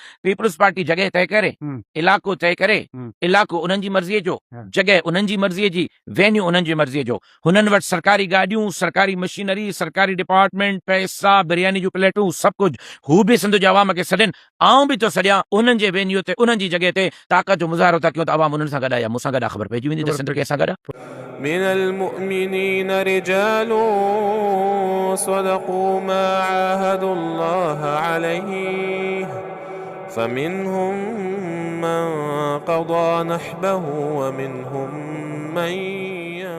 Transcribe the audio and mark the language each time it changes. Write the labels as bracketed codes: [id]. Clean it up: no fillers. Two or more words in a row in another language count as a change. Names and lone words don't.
[sd] पीपल्स पार्टी जॻह तय करे, इलाइक़ो तय करे, इलाइक़ो उन्हनि जी मर्ज़ीअ जो, जॻह उन्हनि जी मर्ज़ीअ जी, वेन्यू उन्हनि जी मर्ज़ीअ जो। हुननि वटि सरकारी गाॾियूं, सरकारी मशीनरी, सरकारी डिपार्टमेंट, पैसा, बिरयानी जूं प्लेटूं, सभु कुझु। हू बि सिंध जे अवाम खे सॾनि, आऊं बि थो सॾियां उन्हनि जे वेन्यू ते, उन्हनि जी जॻह ते ताक़त जो मुज़ाहिरो था कयूं त अवाम उन्हनि सां गॾु आहे या मूंसां गॾु आहे। ख़बर पइजी वेंदी त सिंध कंहिंसां गॾु आहे। [ar] من المؤمنين رجال صدقوا ما عاهدوا الله عليه فمنهم من قضى نحبه و منهم من